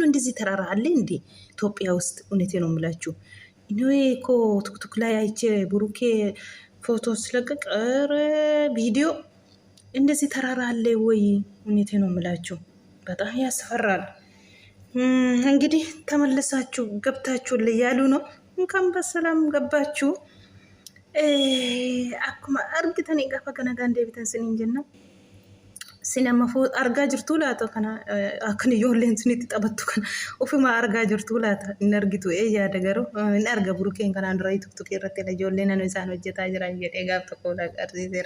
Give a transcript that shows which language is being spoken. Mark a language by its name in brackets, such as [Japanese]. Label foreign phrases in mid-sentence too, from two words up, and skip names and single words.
[Amharic] እንደዚህ ተራራ አለ እንዴ ኢትዮጵያ ውስጥ? እውነቴ ነው የምላችሁ። እኔ እኮ ቱክቱክ ላይ አይቼ ብሩኬ ፎቶ ስለቀቅ ቪዲዮ እንደዚህ ተራራ አለ ወይ? እውነቴ ነው የምላችሁ። በጣም ያስፈራል። እንግዲህ ተመለሳችሁ ገብታችሁ ያሉ ነው። እንኳን በሰላም ገባችሁ. [Oromo] Akkuma argitanii gaafa kana deebitan siniin jenna. Sinema argaa jirtu laata kana akkan ijoolleen sunitti taphattu kana ofuma argaa jirtu laata hin argitu yaada garuu hin arga burukeen kanaan dura tuktuk irratti ijoolleen naannoo isaan hojjetaa jiran jedhee gaaf tokko agarsiiseera.